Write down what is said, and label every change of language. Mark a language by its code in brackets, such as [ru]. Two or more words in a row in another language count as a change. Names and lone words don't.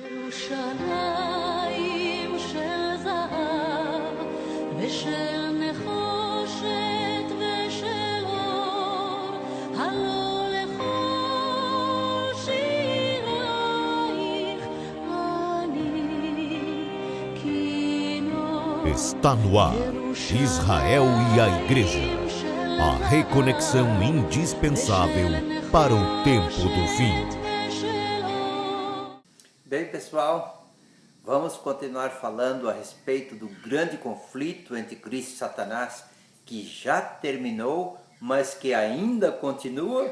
[he] ירושלים של זהב ושל נחושת ושל אור, הלא לכל שירייך אני כינור. [pt] Está no ar, Israel e a Igreja, a reconexão indispensável para o tempo do fim. Bem, pessoal, vamos continuar falando a respeito do grande conflito entre Cristo e Satanás, que já terminou, mas que ainda continua.